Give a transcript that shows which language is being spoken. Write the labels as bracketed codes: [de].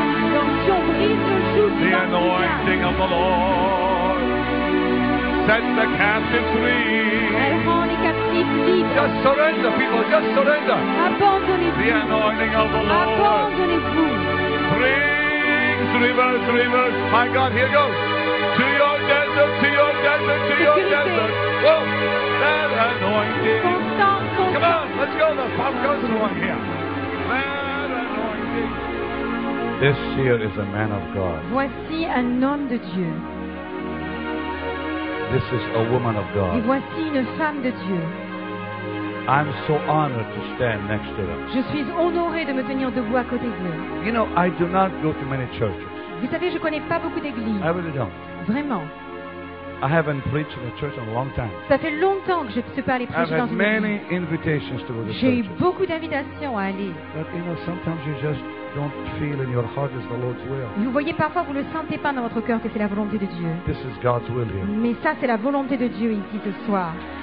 [fr] L'onction brise le joug du [en] The bondage. anointing of the Lord sets the captive free. [fr] Elle rend les captifs libres. [en] Just surrender, people, just surrender. [fr] Abandonnez-vous. [en] The anointing of the Lord [fr] Abandonnez-vous. [en] brings rivers, rivers. My God, here goes. To your desert, to your desert, to your desert. Whoa, that anointing. Constant, Come constant. on, let's go. The pop goes along here. That anointing. This here is a man of God. [fr] Voici un homme de Dieu. [en] This is a woman of [fr] Et [en] God. [fr] voici une femme de Dieu. [en] I'm so honored to stand next to them. [fr] Je suis honorée de me tenir debout à côté d'eux. [en] You know, I do not go to many churches. [fr] Vous savez, je ne connais pas beaucoup d'églises. [en] I really don't. [fr] Vraiment. [en] I haven't preached in a church in a long time. [fr] Ça fait longtemps que je ne suis pas allée [en] I've [fr] prêcher dans [en] had [fr] une église. [en] many invitations to go to [fr] J'ai eu [en] churches. [fr] beaucoup d'invitations à aller. [en] But you know, sometimes you just don't feel in your heart is the Lord's will. [fr] Vous voyez, parfois, vous ne le sentez pas dans votre cœur que c'est la volonté de Dieu. [en] This is God's will here. [fr] Mais ça, c'est la volonté de Dieu ici ce soir.